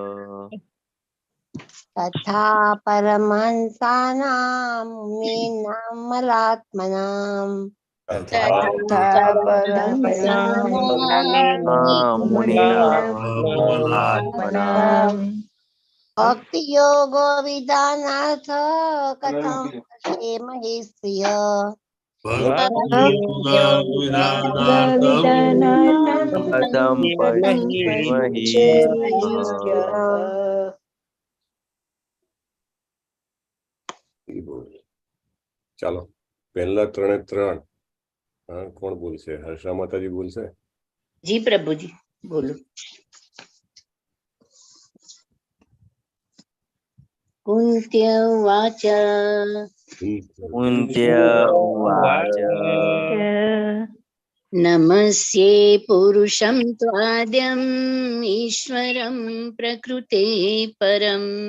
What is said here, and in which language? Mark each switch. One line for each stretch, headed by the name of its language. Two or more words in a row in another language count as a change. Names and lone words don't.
Sanskrit: तथा परमहंसानां मुनीनाममलात्मनां भक्तियोगो विधानार्थ कथं पश्येमहि स्त्रियः कथं पश्येमहि
Gujarati: ચાલો પહેલા ત્રણે ત્રણ કોણ બોલશે? હર્ષા માતાજી બોલશે? જી પ્રભુ જી બોલો।
Sanskrit: कुन्त्य उवाच नमस्ये पुरुषं त्वाद्यम् ईश्वरं प्रकृते परम्